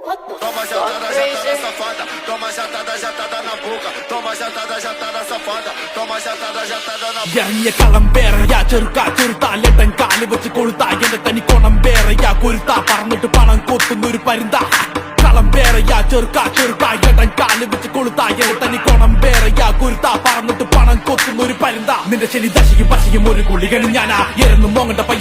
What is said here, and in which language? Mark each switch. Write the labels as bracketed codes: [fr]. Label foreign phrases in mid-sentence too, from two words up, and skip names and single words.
[pt] Toma jatada, jatada safada. Toma jatada, jatada na boca. Toma jatada, jatada safada. Toma jatada, jatada na boca. [ml] ഇറങ്ങിയ കളം വേറെയാ ചെറുത്താലെട്ടൻ കാല് വെച്ച് കൊളുത്താ എന്റെ തനി കൊണം വേറെയാ കൊരുത്താ പറന്നിട്ട് പണം കൊത്തുന്നൊരു പരുന്താ കളം വേറെയാ ചെറുക്കായെട്ടൻ കാല് വെച്ച് കൊളുത്താ എന്റെ തനി കൊണം വേറെയാ കൊരുത്താ പറന്നിട്ട് പണം കൊത്തുന്നൊരു പരുന്താ നിന്റെ ശനി ദശയും പശയും ഒരു കുളികണ് ഞാനാ എരന്നു മോങ്ങണ്ട പയ്യ